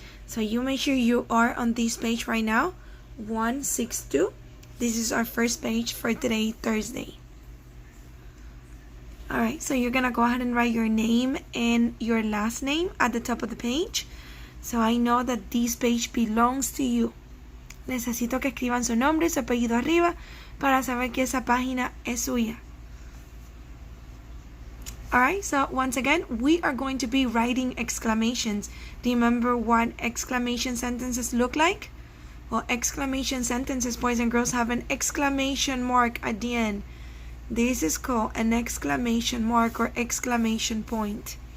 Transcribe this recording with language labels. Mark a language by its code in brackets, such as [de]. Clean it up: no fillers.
[en] So you make sure you are on this page right now, 162. This is our first page for today, Thursday. Alright, so you're going to go ahead and write your name and your last name at the top of the page. So I know that this page belongs to you. [es] Necesito que escriban su nombre y su apellido arriba para saber que esa página es suya. [en] Alright, so once again, we are going to be writing exclamations. Do you remember what exclamation sentences look like? Well, exclamation sentences, boys and girls, have an exclamation mark at the end. This is called an exclamation mark or exclamation point.